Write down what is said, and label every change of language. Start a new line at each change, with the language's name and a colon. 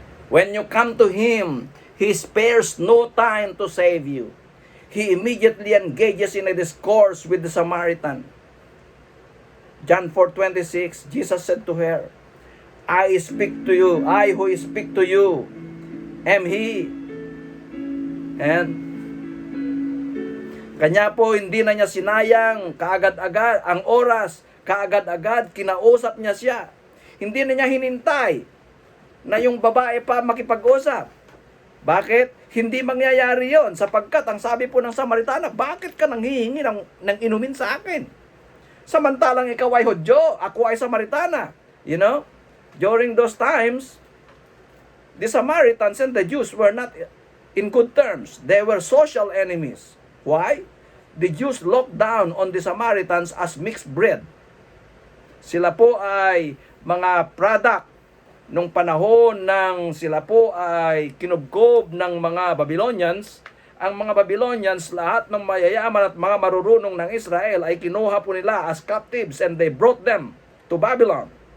English: When you come to Him, He spares no time to save you. He immediately engages in a discourse with the Samaritan. John 4:26, Jesus said to her, I speak to you, I who speak to you, am He.
Filipino: And kanya po, hindi na niya sinayang kaagad-agad ang oras, kaagad-agad kinausap niya siya. Hindi na niya hinintay na yung babae pa makipag-usap. Bakit? Hindi mangyayari yon sapagkat ang sabi po ng Samaritana, bakit ka nanghihingi ng inumin sa akin? Samantalang ikaw ay Hudyo, ako ay Samaritana.
English: You know? During those times, the Samaritans and the Jews were not in good terms. They were social enemies. Why? The Jews looked down on the Samaritans as mixed breed.
Filipino: Sila po ay mga product nung panahon ng sila po ay kinubkob ng mga Babylonians. Ang mga Babylonians, lahat ng mayayaman at mga marurunong ng Israel ay kinuha po nila
English: as captives and they brought them to Babylon.